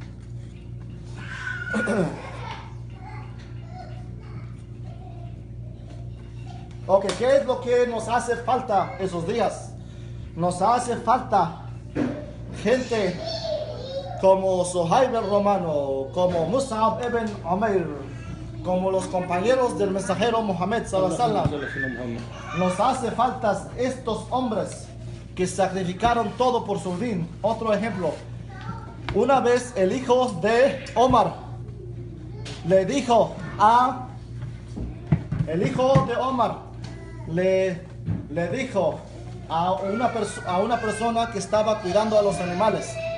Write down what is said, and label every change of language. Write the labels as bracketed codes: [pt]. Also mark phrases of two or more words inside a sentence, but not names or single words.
[es] Ok, ¿qué es lo que nos hace falta esos días? Nos hace falta gente como Suhaib el romano, como Mus'ab ibn Umair, como los compañeros del mensajero Mohammed [ar] صلى الله عليه وسلم. [es] Nos hace falta estos hombres que sacrificaron todo por su din. Otro ejemplo, una vez el hijo de Omar le dijo a una persona que estaba cuidando a los animales.